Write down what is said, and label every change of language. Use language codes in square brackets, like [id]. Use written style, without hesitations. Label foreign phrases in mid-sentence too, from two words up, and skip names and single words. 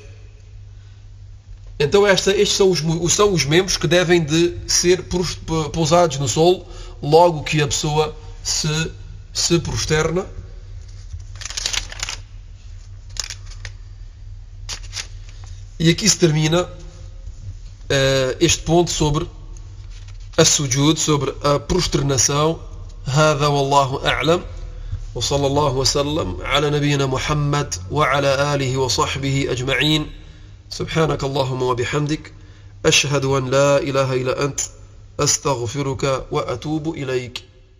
[pt] Então estes são os membros que devem de ser pousados no solo logo que a pessoa se prosterna. E aqui se termina este ponto sobre a sujud, sobre a prosternação. [ar] هذا والله أعلم وصلى الله وسلم على نبينا محمد وعلى آله وصحبه أجمعين. سبحانك اللهم وبحمدك أشهد أن لا إله إلا أنت أستغفرك وأتوب إليك.